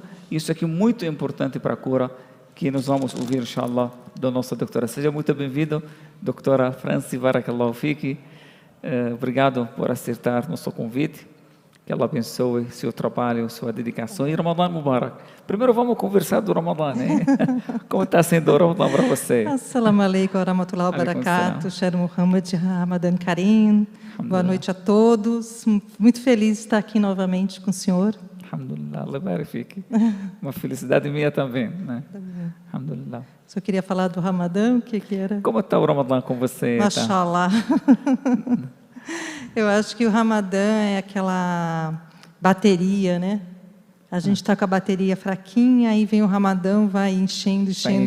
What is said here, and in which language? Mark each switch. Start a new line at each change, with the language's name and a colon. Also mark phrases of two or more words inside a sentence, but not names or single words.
Portuguese: Isso aqui é muito importante para a cura, que nós vamos ouvir, inshallah, da nossa doutora. Seja muito bem-vindo, doutora Franci,
Arabic: بارك الله فيك.
Portuguese: Obrigado por aceitar nosso convite. Que Allah abençoe seu trabalho, sua dedicação. E
Arabic: رمضان مبارك.
Portuguese: Primeiro vamos conversar do Ramadan, né? Como está sendo o Ramadan para você?
Arabic: السلام عليكم ورحمة الله وبركاته. Sher Muhammad رمضان كريم.
Portuguese: Boa noite a todos. Muito feliz de estar aqui novamente com o senhor.
Arabic: الحمد لله، الله بارك.
Portuguese: Uma felicidade minha também, né? Alhamdulillah. Só queria falar do Ramadã, o que era? Como está o Ramadã com você? Mashallah. Eu acho que o Ramadã é aquela bateria, né? A gente está com a bateria fraquinha, aí vem o Ramadã, vai enchendo.